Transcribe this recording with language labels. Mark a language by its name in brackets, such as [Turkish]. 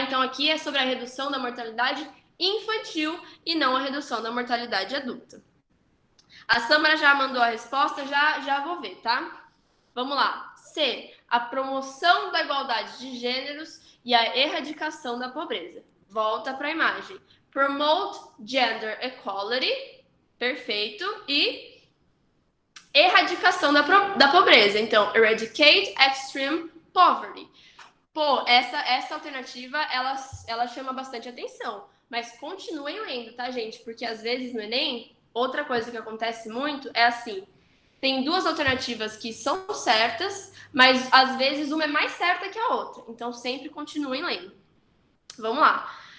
[Portuguese] Então aqui é sobre a redução da mortalidade infantil e não a redução da mortalidade adulta. A Samara já mandou a resposta, já vou ver, tá? Vamos lá. C. A promoção da igualdade de gêneros e a erradicação da pobreza. Volta para a imagem. [English] Promote gender equality. [Portuguese] Perfeito. E erradicação da pobreza. Então, [English] eradicate extreme poverty. [Portuguese] Pô, essa alternativa, ela chama bastante atenção. Mas continuem lendo, tá, gente? Porque às vezes no Enem, outra coisa que acontece muito é assim, tem 2 alternativas que são certas, mas às vezes uma é mais certa que a outra. Então sempre continuem lendo. Vamos lá.